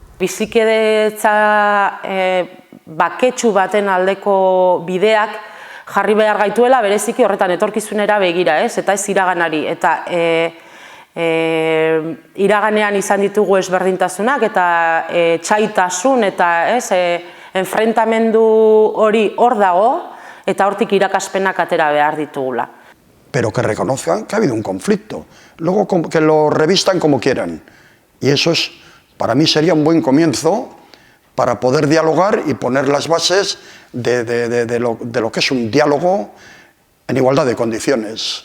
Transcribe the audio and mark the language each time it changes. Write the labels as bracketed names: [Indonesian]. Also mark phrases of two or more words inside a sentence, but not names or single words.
[Basque] Bizikidetza baketsu baten aldeko bideak jarri behar gaituela bereziki horretan etorkizunera begira, eta ez iraganari. Eta iraganean izan ditugu ezberdintasunak eta txaitasun eta enfrentamendu hori hor dago, eta hortik irakaspenak atera behar ditugula. [Spanish] Pero que reconozcan que ha habido un conflicto, luego que lo revistan como quieran. Y eso es, para mí sería un buen comienzo para poder dialogar y poner las bases de lo que es un diálogo en igualdad de condiciones.